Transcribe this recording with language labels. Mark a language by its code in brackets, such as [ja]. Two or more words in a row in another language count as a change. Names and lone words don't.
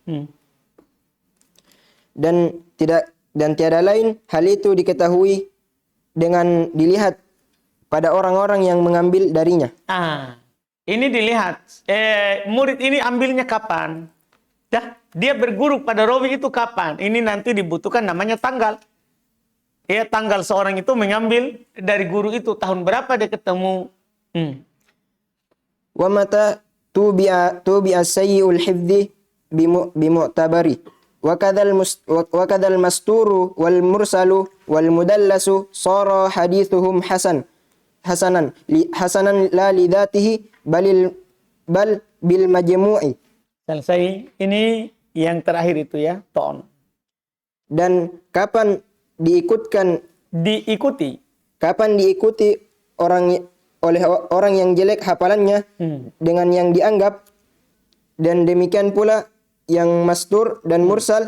[id] Dan tiada lain hal itu diketahui dengan dilihat pada orang-orang yang mengambil darinya. Ini dilihat, murid ini ambilnya kapan? Ya, dia berguru pada rawi itu kapan? Ini nanti dibutuhkan namanya tanggal. Ya, tanggal seorang itu mengambil dari guru itu tahun berapa dia ketemu. [ar] ومتى توبع سيئ الحفظ بمعتبر. وكذا المستور والمرسل والمدلس صار حديثهم حسنا لا لذاته بل بالمجموع. [id] Selesai. Ini yang terakhir itu ya, ton. Dan kapan diikuti oleh orang yang jelek hafalannya dengan yang dianggap, dan demikian pula yang mastur dan mursal